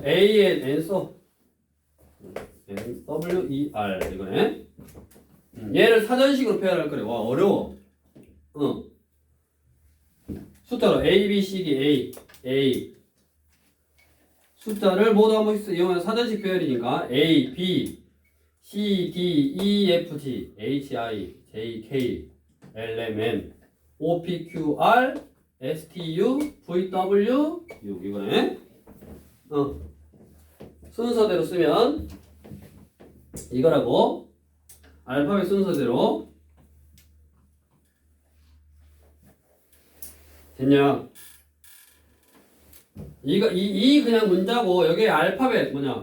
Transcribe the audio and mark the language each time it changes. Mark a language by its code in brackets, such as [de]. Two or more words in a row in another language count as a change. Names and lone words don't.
[ko] A의 N 써. N, W, E, R. 이거네. 얘를 사전식으로 표현할 거래. 와, 어려워. 숫자로 A, B, C, D, A. 숫자를 모두 한 번씩 이용한 사전식 표현이니까 A, B, C, D, E, F, G, H, I, J, K, L, M, N, O, P, Q, R, S, T, U, V, W, U. 이거네. 순서대로 쓰면 이거라고. 알파벳 순서대로. 됐냐? 이 그냥 문자고 여기에 알파벳 뭐냐?